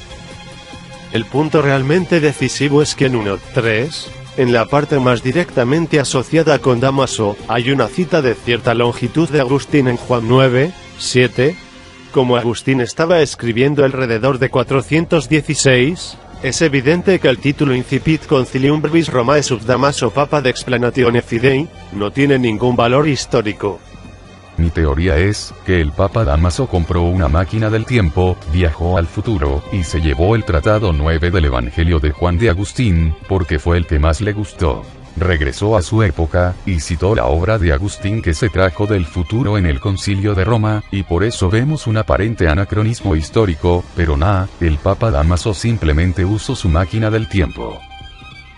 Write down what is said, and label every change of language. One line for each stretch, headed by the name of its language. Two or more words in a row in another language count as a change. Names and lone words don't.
Spanish: El punto realmente decisivo es que en 1.3, en la parte más directamente asociada con Dámaso, hay una cita de cierta longitud de Agustín en Juan 9:7. Como Agustín estaba escribiendo alrededor de 416, es evidente que el título Incipit Concilium Verbis Romae sub Damaso Papa de Explanatione Fidei no tiene ningún valor histórico. Mi teoría es que el Papa Dámaso compró una máquina del tiempo, viajó al futuro, y se llevó el Tratado 9 del Evangelio de Juan de Agustín, porque fue el que más le gustó. Regresó a su época, y citó la obra de Agustín que se trajo del futuro en el Concilio de Roma, y por eso vemos un aparente anacronismo histórico, pero el Papa Dámaso simplemente usó su máquina del tiempo.